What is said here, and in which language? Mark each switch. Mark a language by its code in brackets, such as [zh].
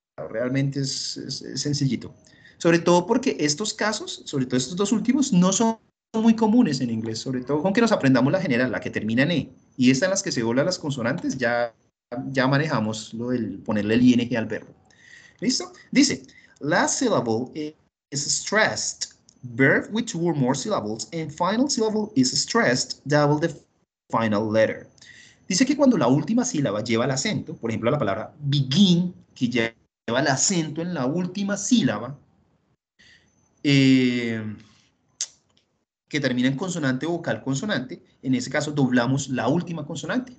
[es] Realmente es sencillito. Sobre todo porque estos casos, sobre todo estos dos últimos, no son muy comunes en inglés. Sobre todo con que nos aprendamos la general, la que termina en E. Y esta en las que se doblan las consonantes, ya manejamos lo del ponerle el ing al verbo. ¿Listo? Dice, [en] last syllable is stressed. Verb with two or more syllables and final syllable is stressed, double the final letter. [es] Dice que cuando la última sílaba lleva el acento, por ejemplo la palabra begin, que lleva el acento en la última sílaba, que termina en consonante, vocal, consonante, en ese caso doblamos la última consonante.